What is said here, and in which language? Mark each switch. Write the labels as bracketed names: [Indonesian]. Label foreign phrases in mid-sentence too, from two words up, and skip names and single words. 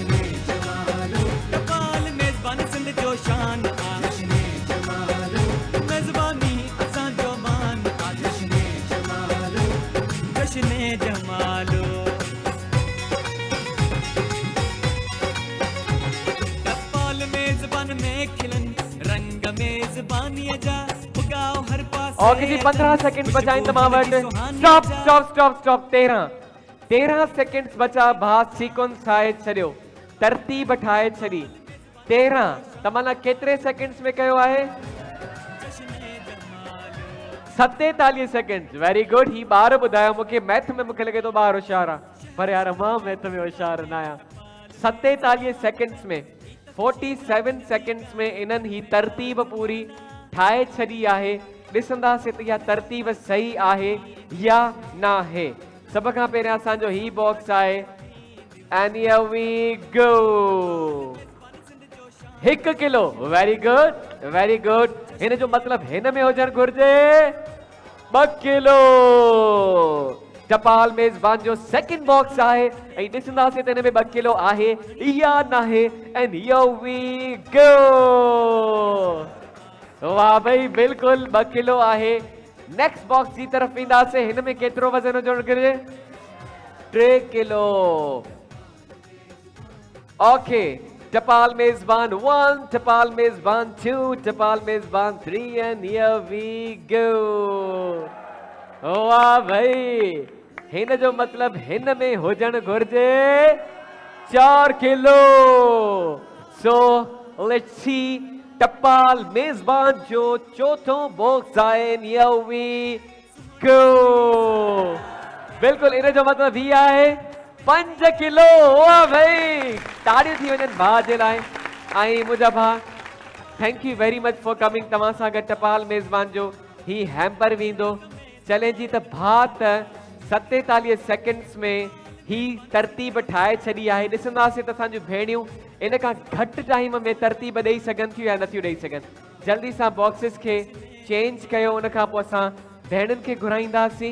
[Sindhi] टपाल मेज़बान सिंध जो शान आ, मेज़बानी असांजो मान आ। जश्ने जमालो। टपाल मेज़बान में खिलन रंग मेज़बानीअ जा उगाओ हर पास। ओके जी, 15 सेकंड बचाइन तमाम वटि। [English] stop stop stop stop. [Sindhi] 13 सेकंड्स बचा। भाउ सीक्वेंस ठाहे छॾियो, तरतीब ठाहे छॾी। 13 तमाना केतिरे सेकंड्स में कयो आहे? [English] 47 seconds. Very good. [Sindhi] ही ॿार ॿुधायो मूंखे। मैथ में मूंखे लॻे थो ॿार होशियार आहे, पर यार मां मैथ में होशियार न आहियां। 47 सेकंड्स में 47 सेकंड्स में इन्हनि ही तरतीब पूरी ठाहे छॾी आहे। ॾिसंदासीं त इहा तरतीब सही आहे या न आहे। सभ खां पहिरियां असांजो ही बॉक्स आहे [English] and here we go [Sindhi] 1 किलो। [English] Very good. [Sindhi] हिन जो मतलब हिन में हुजण घुर्जे 2 किलो। टपाल मेज़बान जो सेकंड बॉक्स आहे ऐं ॾिसंदासीं त हिन में 2 किलो आहे या न आहे। [English] and here we go [Sindhi] वाह भाई बिल्कुल 2 किलो आहे। नेक्स्ट बॉक्स जी तरफ ईंदासीं। हिन में केतिरो वज़न हुजणु घुर्जे 3 किलो। ओके टपाल मेज़बान 1, टपाल मेज़बान 2, टपाल मेज़बान 3 [English] and here we go [Sindhi] वाह भाई हिन जो मतलब हिन में हुजण घुर्जे 4 किलो। [English] so let's see [Sindhi] टपाल मेज़बान जो चौथों बॉक्स आहे [English] and here we go [Sindhi] बिल्कुल इन जो मतलब ही आहे 5 किलो। वाह भाई ताड़ियूं थी वञनि भाउ जे लाइ। ऐं मुंहिंजा भाउ [English] thank you very much for coming. [Sindhi] तव्हां सां गॾु टपाल मेज़बान जो ही हैम्पर वेंदो चले जी त भाउ त 47 सेकंड्स में ही तरतीब ठाहे छॾी आहे। ॾिसंदासीं त असांजूं भेणियूं इन खां घटि टाइम में तरतीब ॾेई सघनि थियूं या नथियूं ॾेई सघनि। जल्दी सां बॉक्सिस खे चेंज कयो। उन खां पोइ असां भेणुनि खे घुराईंदासीं।